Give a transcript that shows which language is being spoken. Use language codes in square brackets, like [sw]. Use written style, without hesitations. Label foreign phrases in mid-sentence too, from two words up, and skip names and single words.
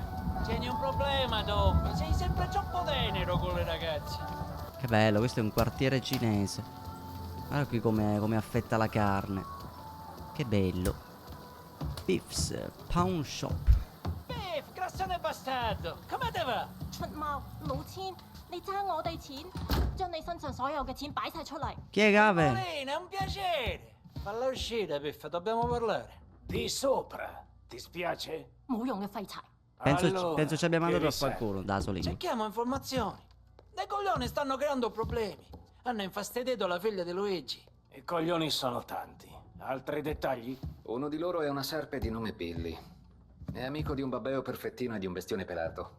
[it] Tieni un problema, Tom. Sei sempre troppo tenero con le ragazze. Che bello, questo è un quartiere cinese. Guarda qui come affetta la carne. Che bello. Biff's Pawn Shop. Biff, grassone bastardo. Come te va? [yue] 出貓老千，你爭我哋錢，將你身上所有嘅錢擺晒出嚟。 [it] Chi è Gave? Marina, è un piacere. Falla uscire, Biff, dobbiamo parlare. Di sopra, ti spiace? [yue] 冇用嘅廢柴。 [it] Penso ci abbia mandato che a qualcuno da Solino. Cerchiamo informazioni. Dei coglioni stanno creando problemi. Hanno infastidito la figlia di Luigi. I coglioni sono tanti. Altri dettagli? Uno di loro è una serpe di nome Billy. È amico di un babbeo perfettino e di un bestione pelato.